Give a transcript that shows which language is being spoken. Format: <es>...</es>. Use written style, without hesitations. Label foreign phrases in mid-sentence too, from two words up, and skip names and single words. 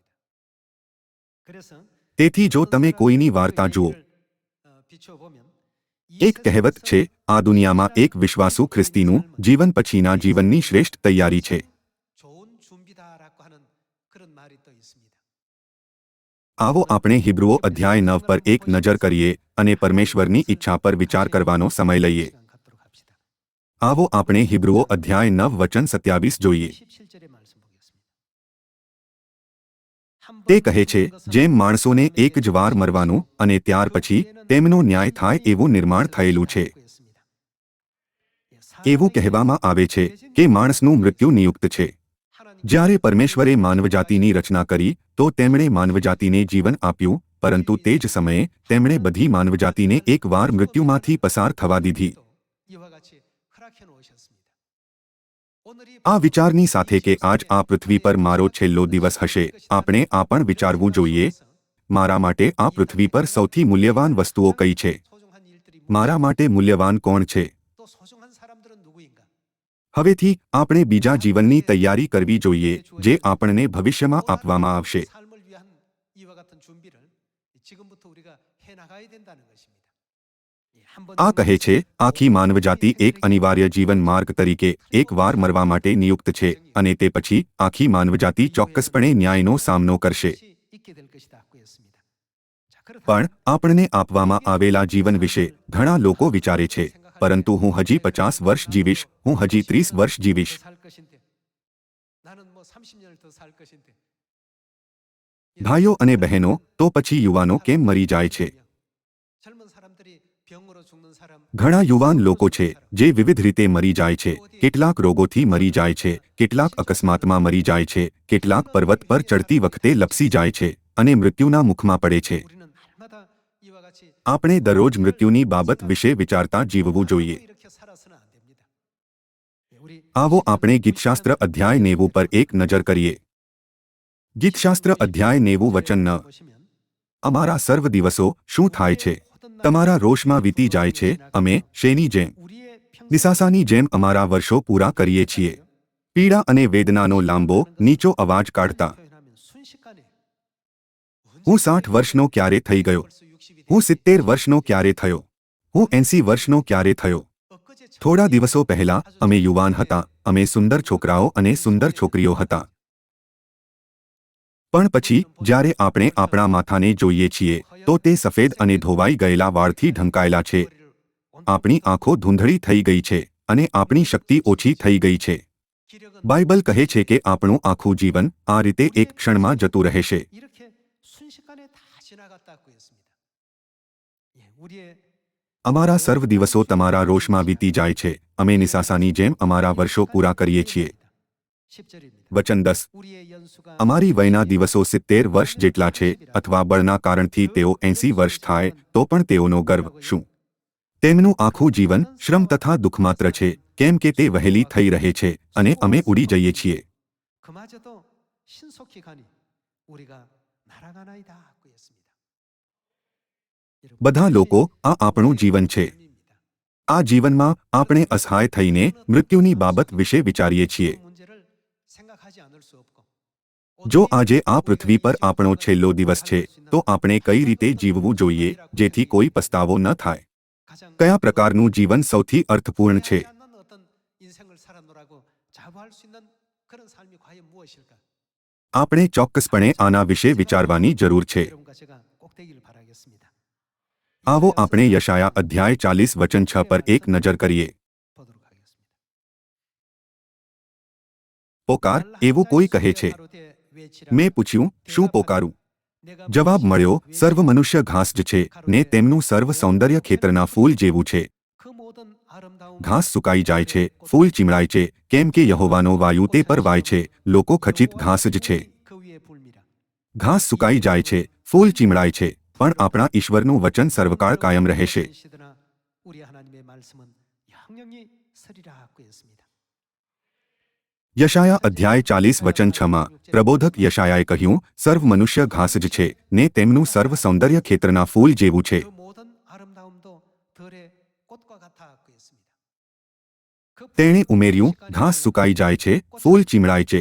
<ko>그래서</ko> <gu>તેથી જો તમે કોઈની વાર્તા જુઓ,</gu> <ko>비춰보면</ko> <gu>એક કહેવત છે, આ દુનિયામાં એક વિશ્વાસુ ખ્રિસ્તીનું જીવન પછીના જીવનની શ્રેષ્ઠ તૈયારી છે.</gu> <ko>좋은 준비다라고 하는 그런 말이 또 있습니다.</ko> <gu>આવો આપણે હિબ્રુઓ અધ્યાય 9 પર એક નજર કરીએ અને પરમેશ્વરની ઈચ્છા પર વિચાર કરવાનો સમય લઈએ.</gu> <ko>시간 갖도록 합시다.</ko> <gu>આવો આપણે હિબ્રુઓ અધ્યાય 9 વચન 27 જોઈએ.</gu> <ko>17절의 말씀 보겠습니다.</ko> <gu>તે કહે છે, જેમ માણસોને એક જ વાર મરવાનું અને ત્યાર પછી તેમનો ન્યાય થાય એવું નિર્માણ થયેલું છે. એવું કહેવામાં આવે છે કે માણસનું મૃત્યુ નિયુક્ત છે. જ્યારે પરમેશ્વરે માનવજાતિની રચના કરી તો તેમણે માનવજાતિને જીવન આપ્યું, પરંતુ તે જ સમયે તેમણે બધી માનવજાતિને એકવાર મૃત્યુમાંથી પસાર થવા દીધી.</gu> <ko>이와 같이 허락해 놓으셨습니다. 오늘이</ko> <gu>આ વિચારની સાથે કે આજ આ પૃથ્વી પર મારો છેલ્લો દિવસ હશે, આપણે આ પણ વિચારવું જોઈએ, મારા માટે આ પૃથ્વી પર સૌથી મૂલ્યવાન વસ્તુઓ કઈ છે?</gu> <ko>소중한 일들이</ko> <gu>મારા માટે મૂલ્યવાન કોણ છે?</gu> <ko>또 소중한 사람들은 누구인가?</ko> <gu>હવેથી આપણે બીજા જીવનની તૈયારી કરવી જોઈએ જે આપણને ભવિષ્યમાં આપવામાં આવશે.</gu> <ko>삶을 위한 이와 같은 준비를 지금부터 우리가 해 나가야 된다는 것입니다.</ko> <gu>આ કહે છે, આખી માનવજાતિ એક અનિવાર્ય જીવન માર્ગ તરીકે એકવાર મરવા માટે નિયુક્ત છે અને તે પછી આખી માનવજાતિ ચોક્કસપણે ન્યાયનો સામનો કરશે.</gu> <ko>있게 될 것이다고 했습니다. 자, 그렇다면</ko> <gu>પણ આપણને આપવામાં આવેલા જીવન વિશે ઘણા લોકો વિચારે છે, પરંતુ હું હજી 50 વર્ષ જીવીશ, હું હજી 30 વર્ષ જીવીશ.</gu> <ko>살 것인데 나는 뭐 30년을 더 살 것인데</ko> <gu>ભાઈઓ અને બહેનો, તો પછી યુવાનો કેમ મરી જાય છે?</gu> <ko>젊은 사람들이 병으로 죽는 사람</ko> <gu>ઘણા યુવાન લોકો છે જે વિવિધ રીતે મરી જાય છે. કેટલાક રોગોથી મરી જાય છે, કેટલાક અકસ્માતમાં મરી જાય છે, કેટલાક પર્વત પર ચડતી વખતે લપસી જાય છે અને મૃત્યુના મુખમાં પડે છે.</gu> <ko>우리는 날마다 이와 같이</ko> <gu>આપણે દરરોજ મૃત્યુની બાબત વિશે વિચારતા જીવવું જોઈએ.</gu> <ko>이렇게 살아서는 안 됩니다. 우리</ko> <gu>આવો આપણે ગીતશાસ્ત્ર અધ્યાય 90 પર એક નજર કરીએ. ગીતશાસ્ત્ર અધ્યાય 90 વચન 9.</gu> <ko>보시면</ko> <gu>અમારા સર્વ દિવસો શું થાય છે? તમારા રોષમાં વીતી જાય છે, અમે શેની જેમ?</gu> <ko>우리의 평생</ko> <gu>નિસાસાની જેમ અમારા વર્ષો પૂરા કરીએ છીએ. પીડા અને વેદનાનો લાંબો નીચો અવાજ કાઢતા.</gu> <ko>표현하면 순식간에</ko> <gu>હું 60 વર્ષનો ક્યારે થઈ ગયો?</gu> <ko>벌써 60이</ko> <gu>હું 70 વર્ષનો ક્યારે થયો? હું 80 વર્ષનો ક્યારે થયો? થોડા દિવસો પહેલા અમે યુવાન હતા, અમે સુંદર છોકરાઓ અને સુંદર છોકરીઓ હતા. પણ પછી જ્યારે આપણે આપણા માથાને જોઈએ છીએ તો તે સફેદ અને ધોવાઈ ગયેલા વાળથી ઢંકાયેલા છે. આપણી આંખો ધૂંધળી થઈ ગઈ છે અને આપણી શક્તિ ઓછી થઈ ગઈ છે. બાઇબલ કહે છે કે આપણું આખું જીવન આ રીતે એક ક્ષણમાં જતું રહેશે.</gu> <ko>이렇게 순식간에 다 지나갔다고 했습니다. 우리의</ko> <gu>અમારા સર્વ દિવસો તમારા રોષમાં વીતી જાય છે. અમે નિસાસાની જેમ અમારા વર્ષો પૂરા કરીએ છીએ.</gu> <ko>10절입니다.</ko> <gu>વચન 10.</gu> <ko>우리의 연수가</ko> <gu>અમારી વયના દિવસો 70 વર્ષ જેટલા છે, અથવા બળના કારણથી તેઓ 80 વર્ષ થાય તો પણ તેઓનો ગર્વ શું? તેમનું આખું જીવન શ્રમ તથા દુઃખમાત્ર છે, કેમ કે તે વહેલી થઈ રહે છે અને અમે ઉડી જઈએ છીએ.</gu> <ko>그마저도 신속히 가니 우리가 날아가나이다고 했습니다.</ko> <gu>બધા લોકો આ આપણું જીવન છે. આ જીવનમાં આપણે અસહાય થઈને મૃત્યુની બાબત વિશે વિચારીએ છીએ.</gu> <ko>문제를 생각하지 않을 수 없고</ko> <gu>જો આજે આ પૃથ્વી પર આપણો છેલ્લો દિવસ છે તો આપણે કઈ રીતે જીવવું જોઈએ જેથી કોઈ પસ્તાવો ન થાય?</gu> <ko>가장</ko> <gu>કયા પ્રકારનું જીવન સૌથી અર્થપૂર્ણ છે?</gu> <ko>않는 어떤 인생을 살았노라고 자부할 수 있는 그런 삶이 과연 무엇일까?</ko> <gu>આપણે ચોક્કસપણે આના વિશે વિચારવાની જરૂર છે.</gu> <ko>여러분과 제가 꼭 되기를 바라겠습니다.</ko> <gu>આવો આપણે યશાયા અધ્યાય 40 વચન 6 પર એક નજર કરીએ.</gu> <ko>보도록 하겠습니다.</ko> <gu>પોકાર એવું કોઈ કહે છે. મેં પૂછ્યું, શું પોકારું? જવાબ મળ્યો, સર્વ મનુષ્ય ઘાસ જ છે ને તેમનું સર્વ સૌંદર્ય ખેતરના ફૂલ જેવું છે.</gu> <ko>그 모든 아름다운</ko> <gu>ઘાસ સુકાઈ જાય છે, ફૂલ ચીમળાય છે, કેમ કે યહોવાનો વાયુ તે પર વાય છે. લોકો ખચિત ઘાસ જ છે.</gu> <ko>그 위에 불미라.</ko> <gu>ઘાસ સુકાઈ જાય છે, ફૂલ ચીમળાય છે, પણ આપણા ઈશ્વરનું વચન સર્વકાળ કાયમ રહેશે.</gu> <ko>시드나 우리 하나님의 말씀은 영영이 서리라고 했습니다.</ko> <gu>યશાયા અધ્યાય 40 વચન 6 માં પ્રબોધક યશાયાએ કહ્યું, સર્વ મનુષ્ય ઘાસ જ છે ને તેમનું સર્વ સૌંદર્ય ખેતરના ફૂલ જેવું છે.</gu> <ko>그 모든 아름다움도 들의 꽃과 같다고 했습니다. 그</ko> <gu>તેણે ઉમેર્યું, ઘાસ સુકાઈ જાય છે, ફૂલ ચીમળાય છે.</gu>